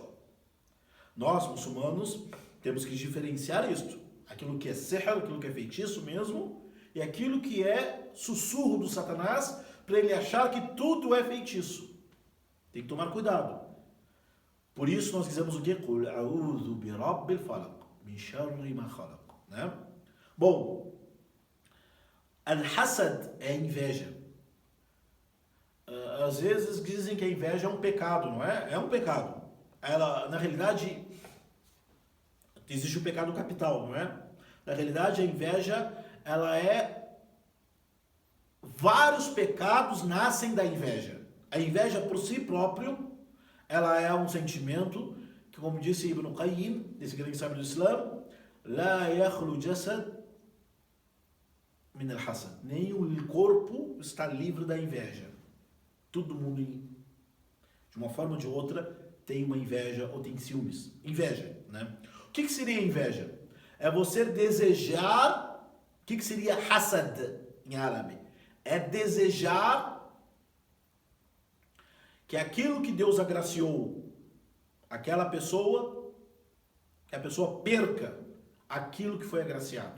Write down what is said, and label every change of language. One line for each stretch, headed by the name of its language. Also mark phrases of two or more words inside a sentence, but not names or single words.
Portuguese: Nós, muçulmanos, temos que diferenciar isto. Aquilo que é sihr, aquilo que é feitiço mesmo, e aquilo que é sussurro do Satanás, para ele achar que tudo é feitiço. Tem que tomar cuidado. Por isso nós dizemos o quê?
Arabic: قل أعوذ برب الفلق من شر ما خلق,
Portuguese: né? Bom, al-hasad é a inveja. às vezes dizem que a inveja é um pecado, não é? É um pecado. Ela, na realidade, existe o pecado capital, não é? Na realidade, a inveja, ela é... Vários pecados nascem da inveja. A inveja por si próprio, ela é um sentimento que, como disse Ibn Qayyim, desse grande sábio do Islã,
Arabic: لا يخلو جسد من الحسد.
Portuguese: Nem o corpo está livre da inveja. Todo mundo, de uma forma ou de outra, tem uma inveja ou tem ciúmes. Inveja, né? O que seria inveja? É você desejar... O que seria hasad em árabe? É desejar que aquilo que Deus agraciou aquela pessoa, que a pessoa perca aquilo que foi agraciado.